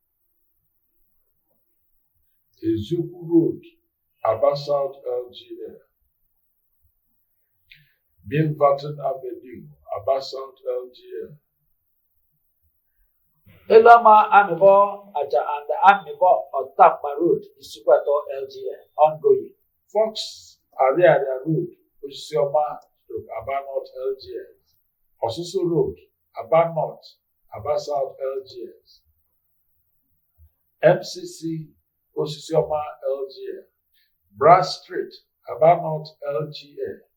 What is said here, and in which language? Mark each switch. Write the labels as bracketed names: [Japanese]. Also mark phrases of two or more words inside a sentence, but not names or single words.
[English] Ezuku Road, Aba South LGA. Milverton Avenue, Aba South LGA. Elama Amibo Aja and the Amibo Otapa Road, Isupato LGA, ongoing. Fox Area Road, Usioma, Aba North LGA. Osusu Road, Aba North, Aba South LGA. MCC, Osisioma LGA. Brass Street, Aba North LGA.